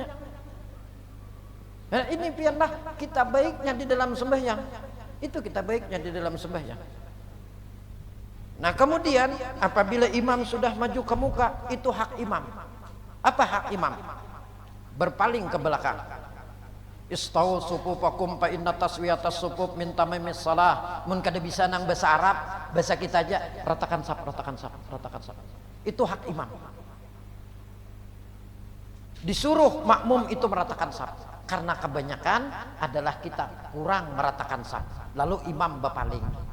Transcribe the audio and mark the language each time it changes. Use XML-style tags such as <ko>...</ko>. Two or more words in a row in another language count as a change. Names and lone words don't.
<bjn>Nah, ini biarlah kita baiknya di dalam sembahyang itu kita baiknya di dalam sembahyang. Nah kemudian apabila imam sudah maju ke muka itu hak imam. Apa hak imam? Berpaling ke belakang.</bjn> <ar>استووا صفوفكم فإن تسوية الصفوف من تمام الصلاة.</ar> <bjn>Mun kada bisa nang bahasa Arab, bahasa kita aja ratakan saf. Itu hak imam. Disuruh makmum itu meratakan saf. Karena kebanyakan adalah kita kurang meratakan saf. Lalu imam berpaling.</bjn>